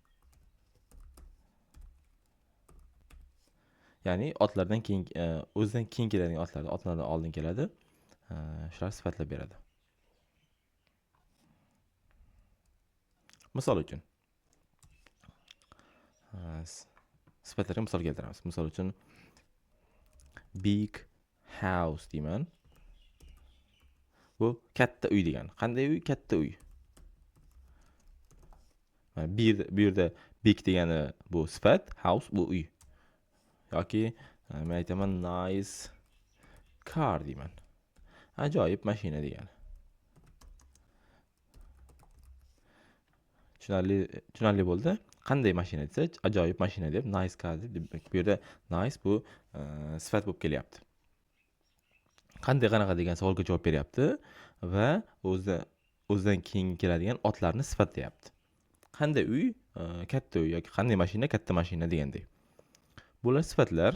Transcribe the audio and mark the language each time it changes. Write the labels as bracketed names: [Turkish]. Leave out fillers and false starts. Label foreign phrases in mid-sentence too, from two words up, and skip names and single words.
[Uzbek] Ya'ni otlardan keyin o'zidan keyin keladigan otlardan oldin keladi. Shular sifatlab beradi. Misol uchun sifatlarga misol keltiramiz. Misol uchun [English] big house [Uzbek] deyman. Bu katta uy degani. Qanday uy? Katta uy. Bu yerda big degani bu sifat, house bu uy. Yoki men aytaman [English] nice car [Uzbek] deyman. Ajoyib mashina degani. Tushunarli bo'ldi. Qanday mashina desa, ajoyib mashina deb, [English] nice car [Uzbek] deb, bu yerda nice bu sifat bo'lib kelyapti. Qanaqa degan savolga javob beryapti va o'zidan keyin keladigan otlarni sifatlayapti. Qanday uy? Katta uy yoki qanday mashina? Katta mashina degandek. Bular sifatlar.